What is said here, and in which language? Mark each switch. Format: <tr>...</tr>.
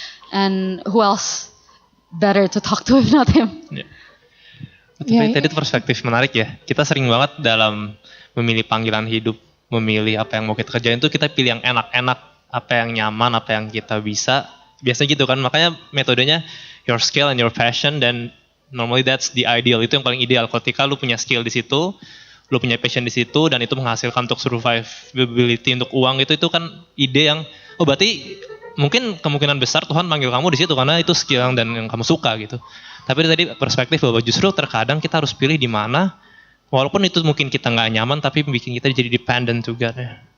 <en>And who else better to talk to if not Him?</en> <id>Yeah. Tapi tadi itu perspektif menarik ya. Kita sering banget dalam memilih panggilan hidup, memilih apa yang mau kita kerjain itu kita pilih yang enak-enak, apa yang nyaman, apa yang kita bisa. Biasanya gitu kan. Makanya metodenya</id> <en>your skill and your passion, dan normally that's the ideal.</en> <id>Itu yang paling ideal. Ketika lu punya skill di situ, lu punya passion di situ, dan itu menghasilkan untuk survivability, untuk uang, itu kan ide yang berarti mungkin kemungkinan besar Tuhan manggil kamu di situ karena itu skill dan yang kamu suka gitu. Tapi tadi perspektif bahwa justru terkadang kita harus pilih di mana, walaupun itu mungkin kita nggak nyaman, tapi bikin kita jadi dependent juga ya.</id>